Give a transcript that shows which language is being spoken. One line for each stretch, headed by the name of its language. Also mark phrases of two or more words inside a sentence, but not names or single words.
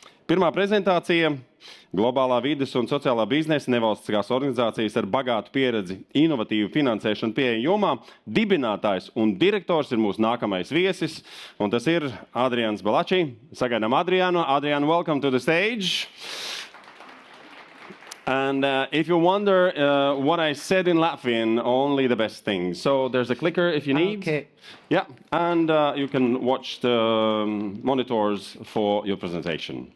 Latvian: Pirmā prezentācija – globālā vides un sociālā biznesa nevalstiskās organizācijas ar bagātu pieredzi inovatīvu finansēšanu pieeja jomā. Dibinātājs un direktors ir mūsu nākamais viesis, un tas ir Adrians Balači. Sagaidām Adrianu.
English: Adrian, welcome to the stage. And if you wonder what I said in Latvian, only the best things. So there's a clicker if you need. Okay. Yeah, and you can watch the monitors for your presentation.